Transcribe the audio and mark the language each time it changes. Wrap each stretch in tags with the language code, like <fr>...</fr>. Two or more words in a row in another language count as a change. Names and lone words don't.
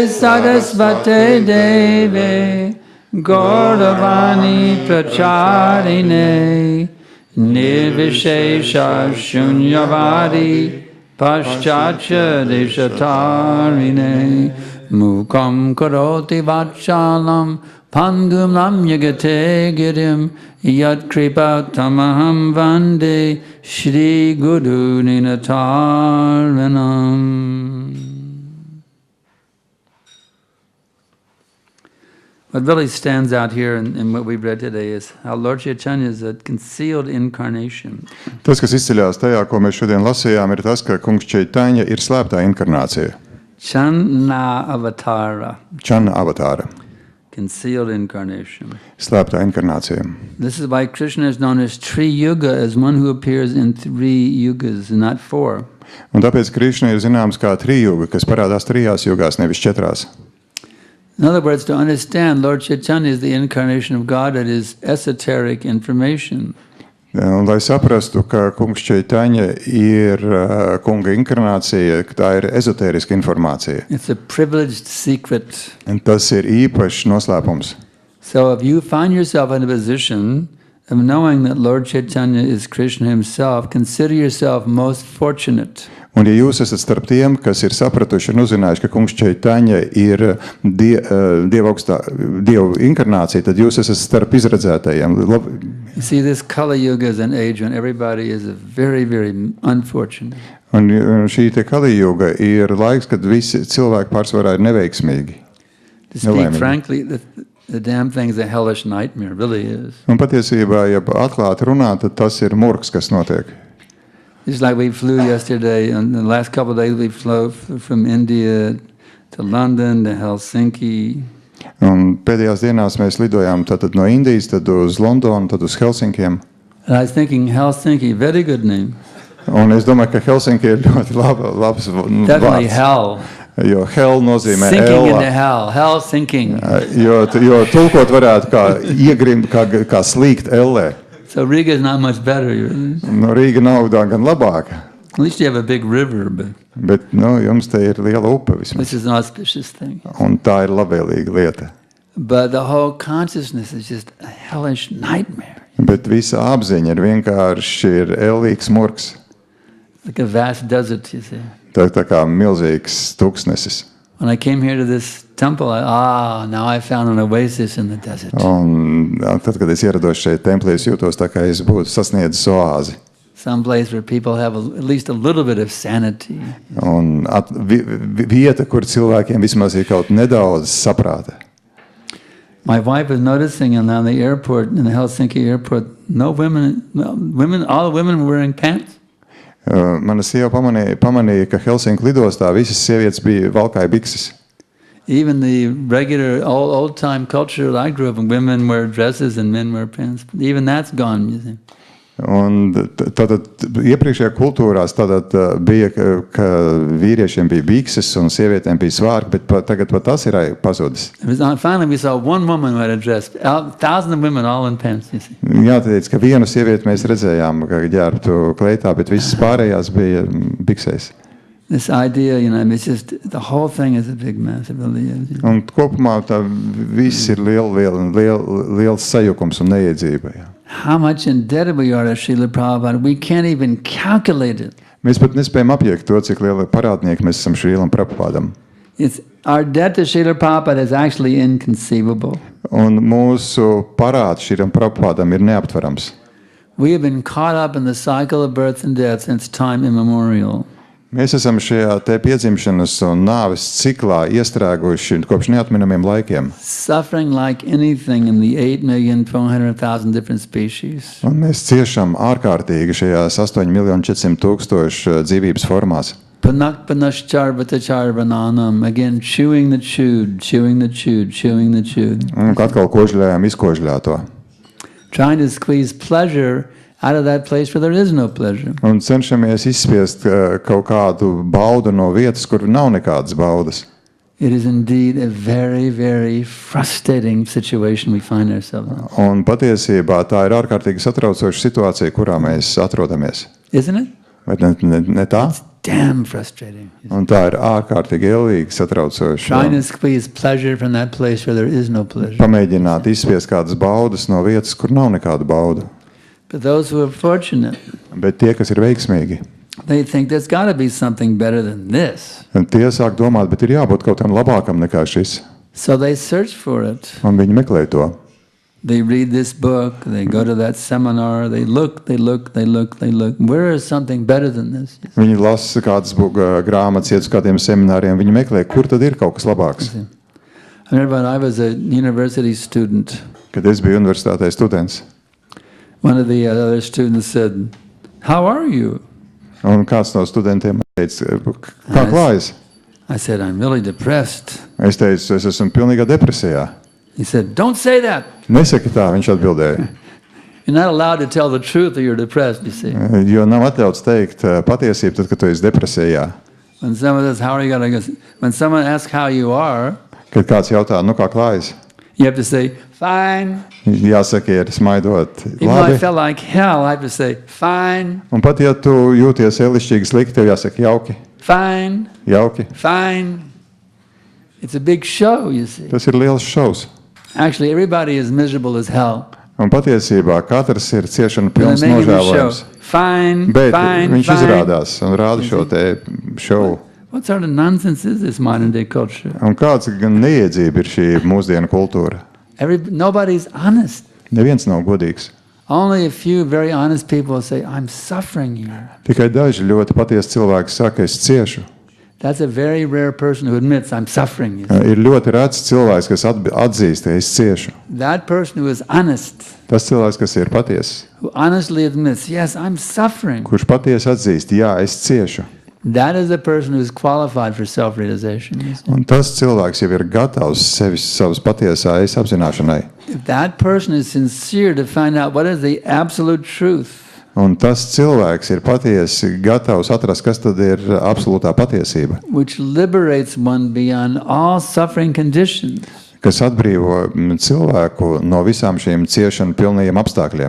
<sa>सरस्वते देवे गौरवाणी प्रचारिणे निर्विशेष शून्यवादि पाश्चात्य देशतारिणे मूकं करोति वाचालं पङ्गुं नम्यगते गिरिं यत् कृपा तमहं वन्दे श्री गुरु निनतार्वनम्.</sa> <en>What really stands out here in what we've read today is how Lord Chaitanya is a concealed incarnation.</en> <lv>Tas, kas izceļās tajā, ko mēs šodien lasījām, ir tas, ka kungs Chaitanya ir slēptā inkarnācija.</lv> <sa>छन्न अवतार. छन्न अवतार.</sa> <en>Concealed incarnation.</en> <lv>Slēptā inkarnācija.</lv> <en>This is why Krishna is known as Tri-yuga, as one who appears in 3 yugas, not 4. Un tāpēc Krišna ir zināms kā trijūga, kas parādās 3 jugās, nevis 4. In other words, to understand, Lord Chaitanya is the incarnation of God. It is esoteric information.</en> <lv>Un, lai saprastu, ka kungs Chaitanya ir kunga inkarnācija, tā ir ezotēriska informācija.</lv> <en>It's a privileged secret.</en> <lv>Un tas ir īpašs noslēpums.</lv> <en>So if you find yourself in a position of knowing that Lord Chaitanya is Krishna himself, consider yourself most fortunate.</en> <lv>Un ja jūs esat starp tiem, kas ir sapratuši un uzzinājuši, ka kungs Chaitanya ir Dieva inkarnācija, tad jūs esat starp izredzētajiem.</lv> <en>You see, this Kali Yuga is an age when everybody is very, very unfortunate.</en> <lv>Un šī te Kali Yuga ir laiks, kad visi cilvēki pārsvarā ir neveiksmīgi.</lv> <en>To speak frankly, the damn thing is a hellish nightmare, really is.</en> <lv>Un patiesībā, ja atklāti runā, tad tas ir murgs, kas notiek.</lv> <en>Just like we flew yesterday, and the last couple of days we flew from India to London, to Helsinki.</en> <lv>Un pēdējās dienās mēs lidojām tātad no Indijas, tad uz Londonu, tad uz Helsinkiem.</lv> <en>And I was thinking, Helsinki, very good name.</en> <lv>Un es domāju, ka Helsinki ir ļoti labs</lv> <en>Definitely</en> <lv>vārds.</lv> <en>hell.</en> <lv>Jo hell nozīmē</lv> <en>Sinking into hell. Hell sinking.</en> <lv>Jo tulkot varētu kā iegrimt, kā slīgt ellē.</lv> <en>So Riga is not much better.</en> <lv>No Rīga nav gan labāka.</lv> <en>At least you have a big river, but</en> <lv>Bet jums te ir liela upe vismaz.</lv> <en>this is an auspicious thing.</en> <lv>Un tā ir labvēlīga lieta.</lv> <en>But the whole consciousness is just a hellish nightmare.</en> <lv>Bet visa apziņa ir vienkārši ellīgs murgs.</lv> <en>Like a vast desert, you see.</en> <lv>Tā kā milzīgs tūkstnesis.</lv> <en>When I came here to this temple, now I found an oasis in the desert.</en> <lv>Un tad, kad es ierados šeit templī, es jūtos tā, kā es būtu sasniedzis oāzi.</lv> <en>Some place where people have at least a little bit of sanity.</en> <lv>Un vieta, kur cilvēkiem vismaz ir kaut nedaudz saprāta.</lv> <en>My wife was noticing in the airport, in the Helsinki airport, no women, all the women were wearing pants.</en> <lv>Mana sieva pamanīja, ka Helsinku lidostā visas sievietes bija valkāja bikses.</lv> <en>Even the regular old-time culture that I grew up in, women wear dresses and men wear pants. Even that's gone, you see.</en> <lv>Un tātad iepriekšējā kultūrās bija, ka vīriešiem bija bikses un sievietēm bija svārki, bet tagad tas ir pazudis.</lv> <en>Finally we saw one woman who had a dress, thousands of women all in pants, you see.</en> <lv>Jāteic, ka vienu sievieti mēs redzējām, ka ģērbtu kleitā, bet visas pārējās bija biksēs.</lv> <en>This idea, it's just, the whole thing is a big mess, it really is.</en> <lv>Un kopumā tā viss ir liels sajukums un neiedzība. Jā.</lv> <en>How much indebted we are to Srila Prabhupada, we can't even calculate it.</en> <lv>Mēs pat nespējam apiekt to, cik liela parādnieki mēs esam Šrīlam Prabhupādam.</lv> <en>Our debt to Srila Prabhupada is actually inconceivable.</en> <lv>Un mūsu parāds Šrīlam Prabhupādam ir neaptverams.</lv> <en>We have been caught up in the cycle of birth and death since time immemorial.</en> <lv>Mēs esam šajā te piedzimšanas un nāves ciklā iestrēguši kopš neatminamiem laikiem.</lv> <en>Suffering like anything in the 8,400,000 different species.</en> <lv>Un mēs ciešam ārkārtīgi šajās 8,400,000 dzīvības formās.</lv> <sa>Panakpanashcharvatacharvananam,</sa> <en>again chewing the chewed, chewing the chewed, chewing the chewed.</en> <lv>Un atkal kožļājam izkožļāto.</lv> <en>Trying to squeeze pleasure out of that place where there is no pleasure.</en> <lv>Un cenšamies izspiest kaut kādu baudu no vietas, kur nav nekādas baudas.</lv> <en>It is indeed a very, very frustrating situation we find ourselves in.</en> <lv>Un patiesībā tā ir ārkārtīgi satraucoša situācija, kurā mēs atrodamies.</lv> <en>Isn't it?</en> <lv>Vai ne tā?</lv> <en>It's damn frustrating.</en> <lv>Un tā ir ārkārtīgi ellīgi satraucoša.</lv> <en>Trying to squeeze pleasure from that place where there is no pleasure.</en> <lv>Pamēģināt izspiest kādas baudas no vietas, kur nav nekādu baudu.</lv> <en>But those who are fortunate,</en> <lv>Bet tie, kas ir veiksmīgi,</lv> <en>they think there's got to be something better than this.</en> <lv>tie sāk domāt, bet ir jābūt kaut kam labākam nekā šis.</lv> <en>So they search for it.</en> <lv>Un viņi meklē to.</lv> <en>They read this book, they go to that seminar, they look. Where is something better than this?</en> <lv>Viņi lasa kādas grāmatas, iet uz kādiem semināriem, viņi meklē, kur tad ir kaut kas labāks.</lv> <en>I remember when I was a university student.</en> <lv>Kad es biju universitātē students.</lv> <en>One of the other students said, "How are you?"</en> <lv>Un kāds no studentiem teica, kā klājas?</lv> <en>I said, "I'm really depressed."</en> <lv>Es teicu, es esmu pilnīgā depresijā.</lv> <en>He said, "Don't say that."</en> <lv>Nesaki tā, viņš atbildēja.</lv> <en>You're not allowed to tell the truth that you're depressed, you see.</en> <lv>Jo nav atļauts teikt patiesību, tad, kad tu esi depresijā.</lv> <en>When someone says, "How are you?" When someone asks how you are,</en> <lv>Kad kāds jautā, nu kā klājas?</lv> <en>you have to say, "Fine."</en> <lv>Jāsaka, ir smaidot.</lv> <en>Even though I</en> <lv>Labi.</lv> <en>felt like hell, I have to say, "Fine,</en> <lv>Un pat ja tu jūties elišķīgi slikti, tev jāsaka jauki.</lv> <en>fine,</en> <lv>Jauki.</lv> <en>fine." It's a big show, you see.</en> <lv>Tas ir liels šovs.</lv> <en>Actually, everybody is miserable as hell.</en> <lv>Un patiesībā katrs ir ciešana</lv> <en>And</en> <lv>pilns</lv> <en>they make a big show.</en> <lv>nožēlojums.</lv> <en>Fine,</en> <lv>Bet</lv> <en>fine,</en> <lv>viņš</lv> <en>fine.</en> <lv>izrādās un rāda šo te šovu.</lv> <en>What sort of nonsense is this modern day culture?</en> <lv>Un kāds gan neiedzība ir šī mūsdienu kultūra?</lv> <en>Nobody's honest.</en> <lv>Neviens nav godīgs.</lv> <en>Only a few very honest people say, "I'm suffering here."</en> <lv>Tikai daži ļoti patiesi cilvēki saka, es ciešu.</lv> <en>That's a very rare person who admits, "I'm suffering." You see.</en> <lv>Ir ļoti rēts cilvēks, kas atzīst, ka es ciešu.</lv> <en>That person who is honest,</en> <lv>Tas cilvēks, kas ir patiesi,</lv> <en>who honestly admits, "Yes, I'm suffering."</en> <lv>kurš patiesi atzīst, jā, es ciešu.</lv> <en>That is the person who is qualified for self-realization. You see.</en> <lv>Un tas cilvēks jau ir gatavs savas patiesā es apzināšanai.</lv> <en>If that person is sincere to find out what is the absolute truth,</en> <lv>Un tas cilvēks ir patiesi gatavs atrast, kas tad ir absolūtā patiesība,</lv> <en>which liberates one beyond all suffering conditions,</en> <lv>kas atbrīvo cilvēku no visām šīm ciešanu pilnajiem apstākļiem.</lv>